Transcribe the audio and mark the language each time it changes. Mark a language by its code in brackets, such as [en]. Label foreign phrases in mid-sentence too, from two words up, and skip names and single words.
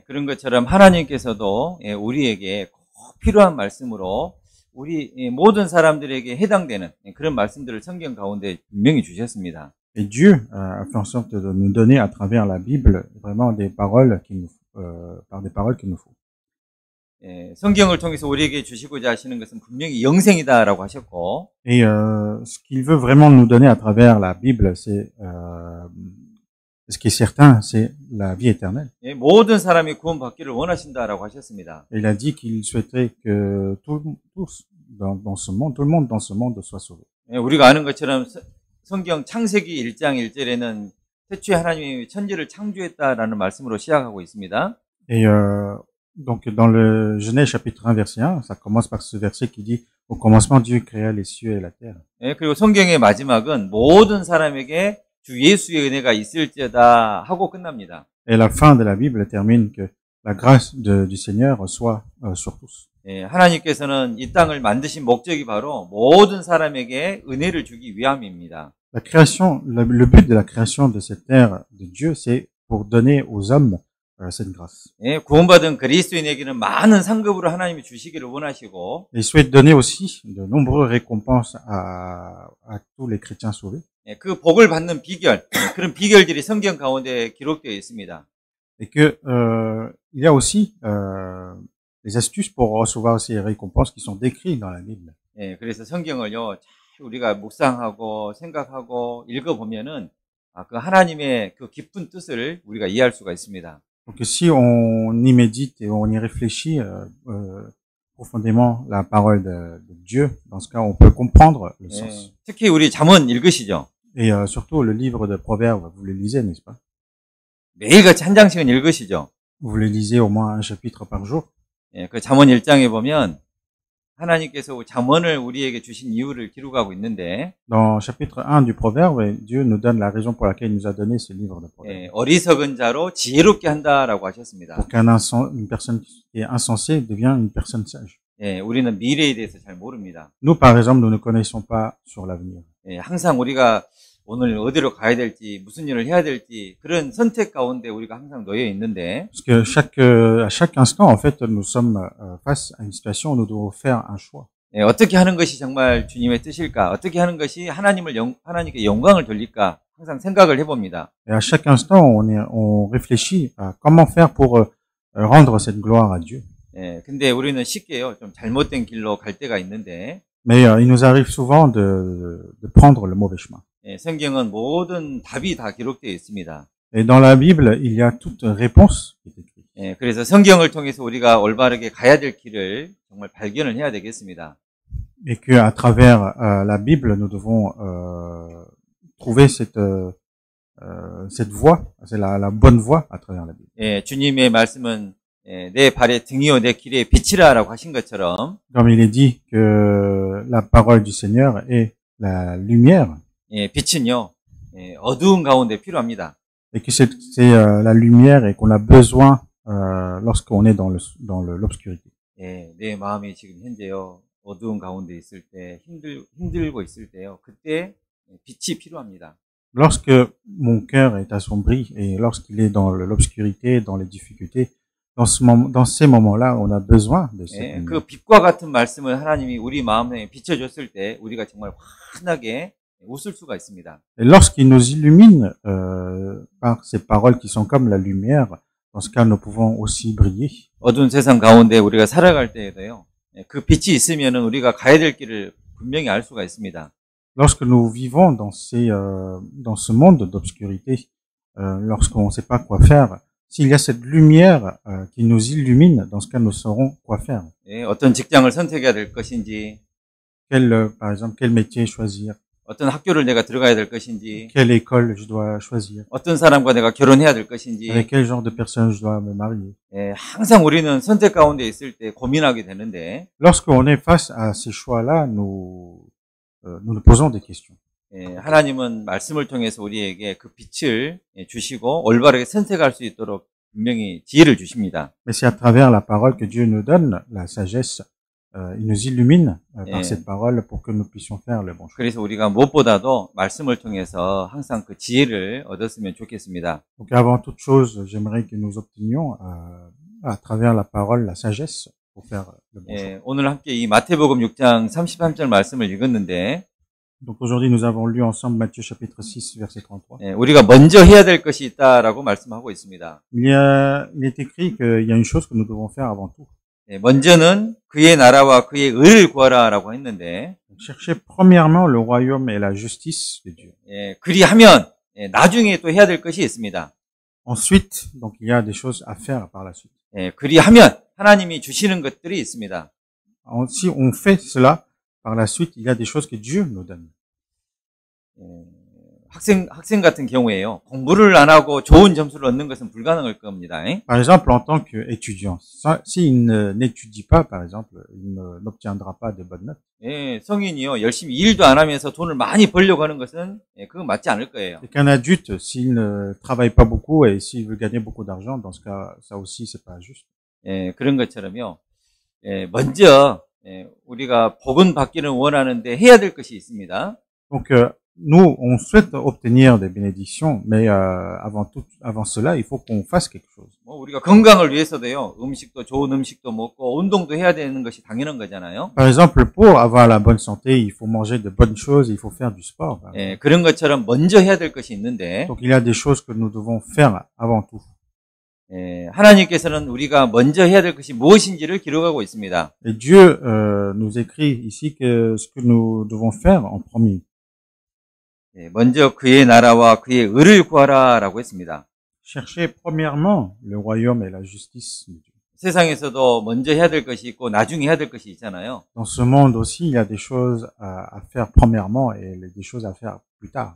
[ko] 그런 것처럼 하나님께서도 우리에게 꼭 필요한 말씀으로 우리 모든 사람들에게 해당되는 그런 말씀들을 성경 가운데 분명히 주셨습니다. [fr] Et Dieu a fait en sorte de nous donner à travers la Bible vraiment des paroles par des paroles qu'il nous faut. [ko] 성경을 통해서 우리에게 주시고자 하시는 것은 분명히 영생이다라고 하셨고, [fr] Et ce qu'il veut vraiment nous donner à travers la Bible, c'est ce qui est certain, c'est la vie éternelle. [ko] 모든 사람이 구원받기를 원하신다라고 하셨습니다. [fr] Et il a dit qu'il souhaiterait que tous dans ce monde, tout le monde dans ce monde soit sauvé. [ko] 우리가 아는 것처럼 성경 창세기 1장 1절에는 태초에 하나님이 천지를 창조했다라는 말씀으로 시작하고 있습니다. [fr] Et donc dans le Genèse chapitre 1 verset 1, ça commence par ce verset qui dit au commencement Dieu créa les cieux et la terre. [ko] 그리고 성경의 마지막은 모든 사람에게 주 예수의 은혜가 있을지어다 하고 끝납니다. [fr] Et la fin de la Bible termine que la grâce du Seigneur soit sur tous. [ko] 하나님께서는 이 땅을 만드신 목적이 바로 모든 사람에게 은혜를 주기 위함입니다. [fr] La création, le but de la création de cette terre de Dieu, c'est pour donner aux hommes cette grâce. [ko] 구원받은 그리스도인에게는 많은 상급으로 하나님이 주시기를 원하시고, [fr] Et il souhaite donner aussi de nombreuses récompenses à tous les chrétiens sauvés. [ko] 그 복을 받는 비결, 그런 비결들이 성경 가운데 기록되어 있습니다. [fr] Et que il y a aussi des astuces pour recevoir ces récompenses qui sont décrites dans la Bible. [ko] 그래서 성경을요, 잘 우리가 묵상하고 생각하고 읽어보면은 그 하나님의 그 깊은 뜻을 우리가 이해할 수가 있습니다. [fr] Donc si on y médite et on y réfléchit profondément la parole de Dieu, dans ce cas, on peut comprendre le sens. [ko] 특히 우리 잠언 읽으시죠? [fr] Et surtout le livre de Proverbes, vous le lisez, n'est-ce pas? [ko] 매일같이 한 장씩은 읽으시죠? [fr] Vous le lisez au moins un chapitre par jour. [ko] 그 잠언 1장에 보면 하나님께서 잠언을 우리에게 주신 이유를 기록하고 있는데, [fr] Dans chapitre 1 du Proverbe, Dieu nous donne la raison pour laquelle il nous a donné ce livre de Proverbes. [ko] 어리석은 자로 지혜롭게 한다라고 하셨습니다. [fr] Pour qu'une personne qui est insensée devienne une personne sage. [ko] 우리는 미래에 대해서 잘 모릅니다. [fr] Nous, par exemple, nous ne connaissons pas sur l'avenir. [ko] 항상 우리가 오늘 어디로 가야 될지, 무슨 일을 해야 될지 그런 선택 가운데 우리가 항상 놓여 있는데, [fr] Parce que à chaque instant, en fait, nous sommes face à une situation où nous devons faire un choix. [ko] 어떻게 하는 것이 정말 주님의 뜻일까? 어떻게 하는 것이 하나님께 영광을 돌릴까? 항상 생각을 해봅니다. [fr] Et à chaque instant, on réfléchit à comment faire pour rendre cette gloire à Dieu. [ko] 근데 우리는 쉽게요, 좀 잘못된 길로 갈 때가 있는데, [fr] Mais il nous arrive souvent de prendre le mauvais chemin. [ko] 성경은 모든 답이 다 기록되어 있습니다. [fr] Et dans la Bible, il y a toute réponse qui est écrite. [ko] 그래서 성경을 통해서 우리가 올바르게 가야 될 길을 정말 발견을 해야 되겠습니다. [fr] Et que à travers la Bible, nous devons trouver cette voie, c'est la bonne voie à travers la Bible. [ko] 주님의 말씀은 내 발의 등이요 내 길의 빛이라라고 하신 것처럼, [fr] Comme il est dit que la parole du Seigneur est la lumière. [ko] 빛은요, 어두운 가운데 필요합니다. [fr] Et que c'est la lumière et qu'on a besoin lorsqu'on est dans l'obscurité. [ko] 내 마음이 지금 현재요, 어두운 가운데 있을 때, 힘들고 있을 때요, 그때 빛이 필요합니다. [fr] Lorsque mon cœur est assombri et lorsqu'il est dans l'obscurité, dans les difficultés, dans ces moments-là, on a besoin de cette lumière. [ko] 그 빛과 같은 말씀을 하나님이 우리 마음에 비춰줬을 때 우리가 정말 환하게 웃을 수가 있습니다. [fr] Et lorsqu'il nous illumine par ces paroles qui sont comme la lumière, dans ce cas, nous pouvons aussi briller. [ko] 어두운 세상 가운데 우리가 살아갈 때에도요, 그 빛이 있으면은 우리가 가야 될 길을 분명히 알 수가 있습니다. [fr] Lorsque nous vivons dans dans ce monde d'obscurité, lorsqu'on ne sait pas quoi faire, s'il y a cette lumière qui nous illumine, dans ce cas, nous saurons quoi faire. [ko] 예, 어떤 직장을 선택해야 될 것인지, [fr] Par exemple, quel métier choisir, [ko] 어떤 학교를 내가 들어가야 될 것인지, [fr] quelle école je dois choisir, [ko] 어떤 사람과 내가 결혼해야 될 것인지, [fr] avec quel genre de personne je dois me marier. [ko] 예, 항상 우리는 선택 가운데 있을 때 고민하게 되는데, [fr] Lorsqu'on est face à ces choix-là, nous nous posons des questions. [ko] 예, 하나님은 말씀을 통해서 우리에게 그 빛을 주시고 올바르게 선택할 수 있도록 분명히 지혜를 주십니다. [fr] Mais c'est à travers la parole que Dieu nous donne la sagesse. Il nous illumine par cette parole pour que nous puissions faire le bon choix. [ko] 그래서 우리가 무엇보다도 말씀을 통해서 항상 그 지혜를 얻었으면 좋겠습니다. [fr] Donc avant toute chose, j'aimerais que nous obtenions à travers la parole la sagesse pour faire le bon choix. [ko] 예, 오늘 함께 이 마태복음 6장 33절 말씀을 읽었는데, [fr] Donc aujourd'hui, nous avons lu ensemble Matthieu chapitre 6, verset 33. [ko] 예, 우리가 먼저 해야 될 것이 있다라고 말씀하고 있습니다. [fr] Il est écrit qu'il y a une chose que nous devons faire avant tout. [ko] 예, 먼저는 그의 나라와 그의 의를 구하라라고 했는데, [fr] Chercher premièrement le royaume et la justice de Dieu. [ko] 예, 그리하면 나중에 또 해야 될 것이 있습니다. [fr] Ensuite, donc il y a des choses à faire par la suite. [ko] 예, 그리하면 하나님이 주시는 것들이 있습니다. [fr] Si on fait cela, par la suite, il y a des choses que Dieu nous donne. [ko] 예, 학생 같은 경우에요. 공부를 안 하고 좋은 점수를 얻는 것은 불가능할 겁니다. [fr] Par exemple, en tant qu'étudiant, s'il n'étudie pas, par exemple, il n'obtiendra pas de bonnes notes. [ko] 예, 성인이요. 열심히 일도 안 하면서 돈을 많이 벌려고 하는 것은 그건 맞지 않을 거예요. [fr] Et qu'un adulte, s'il ne travaille pas beaucoup et s'il veut gagner beaucoup d'argent, dans ce cas, ça aussi, c'est pas juste. [ko] 예, 그런 것처럼요. 예, 먼저 우리가 복은 받기는 원하는데 해야 될 것이 있습니다. [fr] Donc, nous, on souhaite obtenir des bénédictions, mais avant cela, il faut qu'on fasse quelque chose. [ko] 뭐 우리가 건강을 위해서도요. 음식도 좋은 음식도 먹고 운동도 해야 되는 것이 당연한 거잖아요. [fr] Par exemple, pour avoir la bonne santé, il faut manger de bonnes choses, il faut faire du sport. [ko] 예, 그런 것처럼 먼저 해야 될 것이 있는데, [fr] Donc, il y a des choses que nous devons faire avant tout. [ko] 예, 하나님께서는 우리가 먼저 해야 될 것이 무엇인지를 기록하고 있습니다. [fr] Et Dieu nous écrit ici que ce que nous devons faire en premier. [ko] 예, 먼저 그의 나라와 그의 의를 구하라라고 했습니다. [fr] Cherchez premièrement le royaume et la justice de Dieu. [ko] 세상에서도 먼저 해야 될 것이 있고 나중에 해야 될 것이 있잖아요. [fr] Dans ce monde aussi, il y a des choses à faire premièrement et des choses à faire plus tard.